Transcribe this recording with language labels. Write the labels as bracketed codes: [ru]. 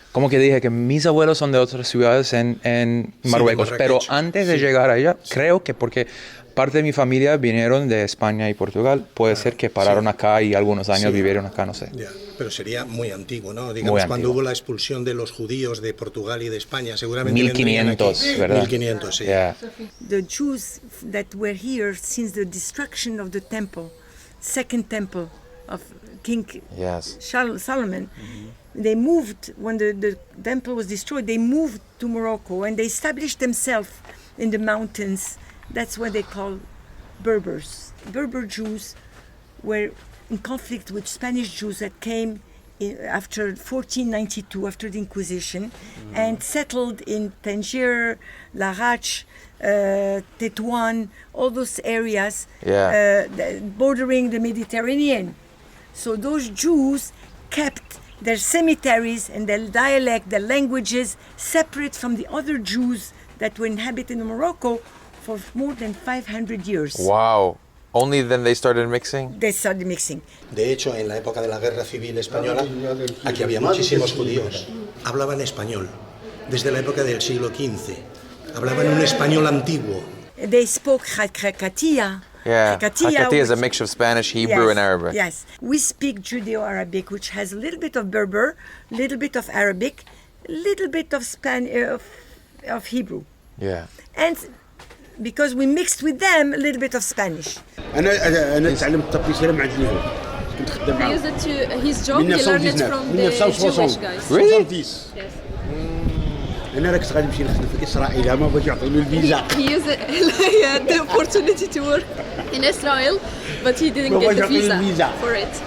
[es] Como que dije que mis abuelos son de otras ciudades en Marruecos, de pero Marrakech. antes de llegar allá, creo que porque parte de mi familia vinieron de España y Portugal, puede ser que pararon acá y algunos años vivieron acá, no sé. Ya, pero sería muy antiguo, ¿no? Digamos, Muy cuando antiguo. hubo la expulsión de los judíos de Portugal y de España, seguramente 1500, vendrían aquí. ¿verdad? 1500, sí. [en] Yeah. The Jews that were here since the destruction of the temple, second temple of King Yes. Solomon, They moved, when the temple was destroyed, they moved to Morocco and they established themselves in the mountains. That's what they call Berbers. Berber Jews were in conflict with Spanish Jews that came after 1492, after the Inquisition, and settled in Tangier, Larache, Tetouan, all those areas bordering the Mediterranean. So those Jews kept their cemeteries and their dialect, their languages, separate from the other Jews that were inhabiting Morocco for more than 500 years. Wow. Only then they started mixing? They started mixing. [es] De hecho, en la época de la Guerra Civil Española, aquí había muchísimos judíos. Hablaban español. Desde la época del siglo XV. Hablaban un español antiguo. [en] They spoke Hakatiya. Yeah, Hakatiya is a mix of Spanish, Hebrew, and Arabic. Yes, we speak Judeo-Arabic, which has a little bit of Berber, a little bit of Arabic, a little bit of of Hebrew. Yeah. And because we mixed with them a little bit of Spanish. [ar] أنا تعلمت التبيسيرة مع اليهود. كنت خدام [en] He used it to his job. He learned it from the Jewish guys. Really? Yes. [ar] أنا راك غادي نمشي نخدم في إسرائيل ما بغاش يعطوني الفيزا. [en] He used it, he had the opportunity to work in Israel, but he didn't get the visa for it.